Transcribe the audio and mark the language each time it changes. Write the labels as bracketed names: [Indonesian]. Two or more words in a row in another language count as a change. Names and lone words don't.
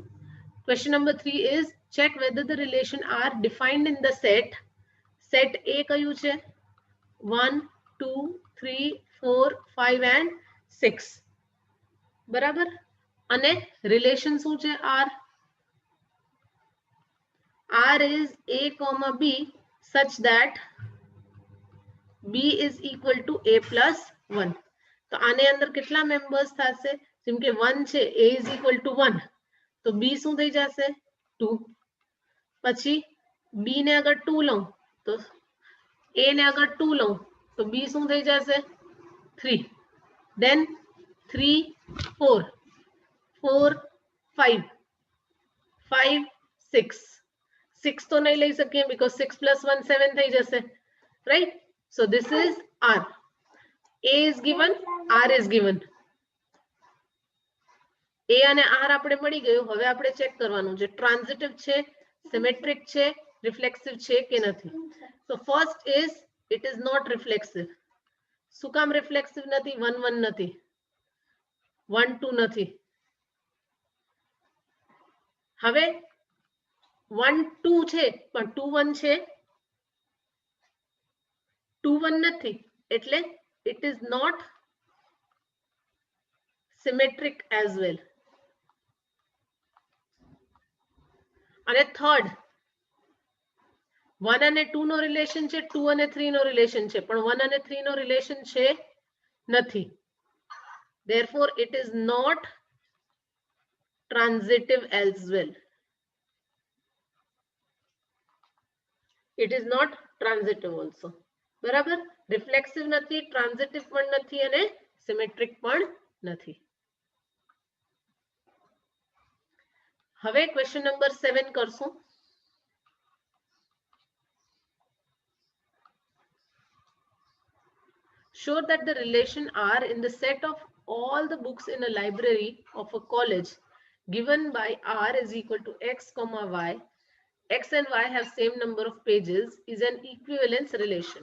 [English] Question number 3 is check whether the relation R defined in the set. [Gujarati] સેટ એ કયું છે? 1, 2, 3, 4, 5 and 6, બરાબર? અને રિલેશન શું છે? આર. [English] R is A, B such that B is equal to A plus 1. [Gujarati] તો આને અંદર કેટલા મેમ્બર્સ થશે? જેમ કે 1 છે, [English] A is equal to 1 [Gujarati] તો B શું થઈ જશે? 2. પછી B ને અગર 2 લઉં તો A ને અગર 2 લઉં તો B શું થઈ જશે? [English] 3. then 3, 4, 4, 5, 5, 6. [Gujarati] 6 તો નહીં લઈ શકીએ [English] because 6 plus 1 [Gujarati] 7 થઈ જશે, [English] right? So this is R. A is given, R is given. [Gujarati] એ અને આર આપણે મળી ગયું. હવે આપણે ચેક કરવાનું છે ટ્રાન્ઝિટિવ છે, સિમેટ્રિક છે, રિફ્લેક્સિવ છે કે નથી. તો ફર્સ્ટ ઇઝ ઇટ ઇઝ નોટ રિફ્લેક્સિવ. શું કામ રિફ્લેક્સિવ નથી? 1 1 નથી, 1 2 નથી. હવે 1 2 છે પણ 2 1 છે, 2 1 નથી, એટલે [English] it is not symmetric as well. [Gujarati] અને થર્ડ 1 અને 2 નો રિલેશન છે, 2 અને 3 નો રિલેશન છે, પણ 1 અને 3 નો રિલેશન છે નથી. [English] therefore it is not transitive as well. it is not transitive also. [Gujarati] બરાબર? રિફ્લેક્સિવ નથી, ટ્રાન્ઝિટિવ પણ નથી અને સિમેટ્રિક પણ નથી. હવે ક્વેશ્ચન નંબર 7 કરશું. [English] Show that the relation R in the set of all the books in a library of a college given by R is equal to x comma y. X and y have same number of pages is an equivalence relation.